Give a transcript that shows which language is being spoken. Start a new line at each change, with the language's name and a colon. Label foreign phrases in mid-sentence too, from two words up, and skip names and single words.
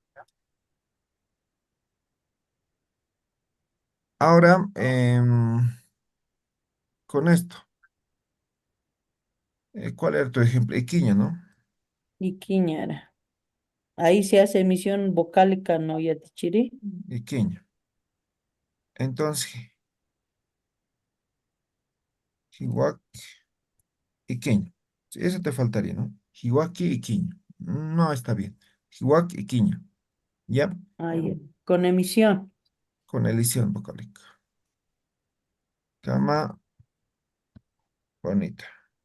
Spanish: Ahora, con esto, ¿cuál era tu ejemplo? Iquiña, ¿no? Y quiñara. Ahí se hace emisión vocálica, ¿no, Yatichiri? Iquiña. Entonces,
Aymara: hiwaki, iquiña.
Spanish: Sí, eso te faltaría, ¿no?
Aymara: Hiwaki, iquiña.
Spanish: No está bien.
Aymara: Hiwaki, iquiña. ¿Ya?
Spanish: Ahí, con emisión. Con elisión vocálica. Cama bonita.